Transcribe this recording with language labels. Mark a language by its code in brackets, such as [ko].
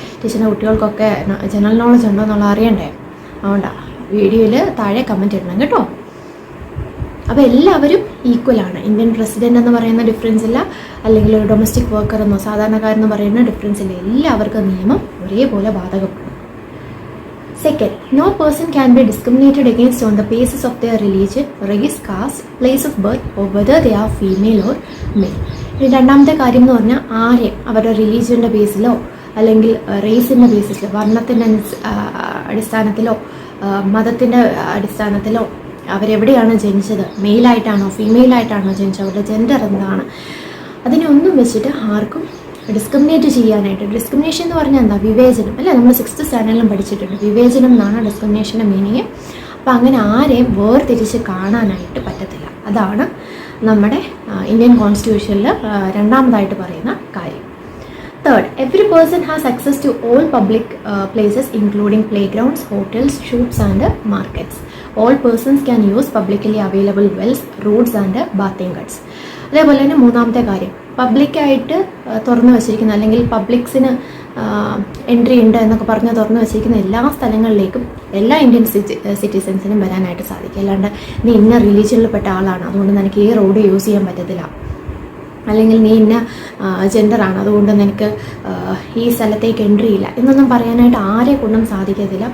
[ml] ടീച്ചറിൻ്റെ കുട്ടികൾക്കൊക്കെ general knowledge ഉണ്ടോ എന്നുള്ള അറിയണ്ടേ, അതുകൊണ്ടാണ് വീഡിയോയിൽ താഴെ കമൻറ്റ് ഇടണം കേട്ടോ. അപ്പോൾ എല്ലാവരും ഈക്വലാണ്. ഇന്ത്യൻ പ്രസിഡൻ്റ് എന്ന് പറയുന്ന ഡിഫറൻസ് ഇല്ല, അല്ലെങ്കിൽ ഒരു ഡൊമസ്റ്റിക് വർക്കർ എന്നോ സാധാരണക്കാരെന്ന് പറയുന്ന ഡിഫറൻസ് ഇല്ല, എല്ലാവർക്കും നിയമം ഒരേപോലെ ബാധകപ്പെടും. [en] Second, no person can be discriminated against on the basis of their religion, race, caste, place of birth or whether they are female or male. [ml] രണ്ടാമത്തെ കാര്യം എന്ന് പറഞ്ഞാൽ ആരെയും അവരുടെ റിലീജിയൻ്റെ ബേസിലോ അല്ലെങ്കിൽ റേസിൻ്റെ ബേസിലോ, വർണ്ണത്തിൻ്റെ അടിസ്ഥാനത്തിലോ മതത്തിൻ്റെ അടിസ്ഥാനത്തിലോ അവരെവിടെയാണ് ജനിച്ചത്, മെയിലായിട്ടാണോ ഫീമെയിലായിട്ടാണോ ജനിച്ചത്, അവരുടെ ജെൻഡർ എന്താണ്, അതിനൊന്നും വെച്ചിട്ട് ആർക്കും ഡിസ്ക്രിമിനേറ്റ് ചെയ്യാനായിട്ട്. ഡിസ്ക്രിമിനേഷൻ എന്ന് പറഞ്ഞാൽ എന്താ, വിവേചനം അല്ലേ. നമ്മൾ 6th സ്റ്റാൻഡേർഡിലും പഠിച്ചിട്ടുണ്ട്, വിവേചനം എന്നാണ് ഡിസ്ക്രിമിനേഷൻ്റെ മീനിങ്. അപ്പോൾ അങ്ങനെ ആരെയും വേർതിരിച്ച് കാണാനായിട്ട് പറ്റത്തില്ല. അതാണ് നമ്മുടെ ഇന്ത്യൻ കോൺസ്റ്റിറ്റ്യൂഷനിൽ രണ്ടാമതായിട്ട് പറയുന്ന കാര്യം. [en] Third, every person has access to all public places including playgrounds, hotels, shops and markets. All persons can use publicly available wells, roads and bathing huts. [ml] അതേപോലെ തന്നെ മൂന്നാമത്തെ കാര്യം, പബ്ലിക്കായിട്ട് തുറന്നു വച്ചിരിക്കുന്ന അല്ലെങ്കിൽ പബ്ലിക്സിന് എൻട്രി ഉണ്ട് എന്നൊക്കെ പറഞ്ഞ് തുറന്നു വച്ചിരിക്കുന്ന എല്ലാ സ്ഥലങ്ങളിലേക്കും എല്ലാ ഇന്ത്യൻ സിറ്റിസൻസിനും വരാനായിട്ട് സാധിക്കും. അല്ലാണ്ട് നീ ഇന്ന റിലീജിയനിൽപ്പെട്ട ആളാണ് അതുകൊണ്ട് നിനക്ക് ഈ റോഡ് യൂസ് ചെയ്യാൻ പറ്റത്തില്ല, അല്ലെങ്കിൽ നീ ഇന്ന ജെൻഡറാണ് അതുകൊണ്ട് നിനക്ക് ഈ സ്ഥലത്തേക്ക് എൻട്രി ഇല്ല എന്നൊന്നും പറയാനായിട്ട് ആരെ കൊണ്ടും സാധിക്കത്തില്ല.